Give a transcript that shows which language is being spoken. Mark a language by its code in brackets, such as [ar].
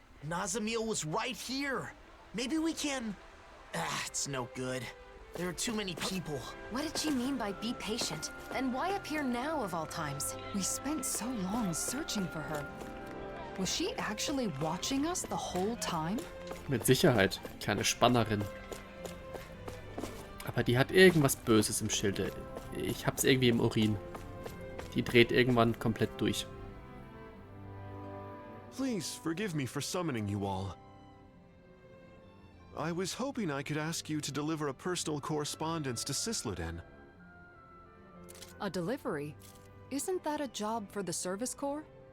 [en] Nazamil was right here. Maybe we can... it's no good. There are too many people. What did she mean by be patient? And why appear now of all times? We spent so long searching for her. Was she actually watching us the whole time? [de] Mit Sicherheit. Kleine Spannerin. Aber die hat irgendwas Böses im Schilde. Ich hab's irgendwie im Urin. Die dreht irgendwann komplett durch. [en] Please forgive me for summoning you all. I was hoping I could ask you to deliver a personal correspondence to Cysloden. A delivery? Isn't that a job for the Service Corps?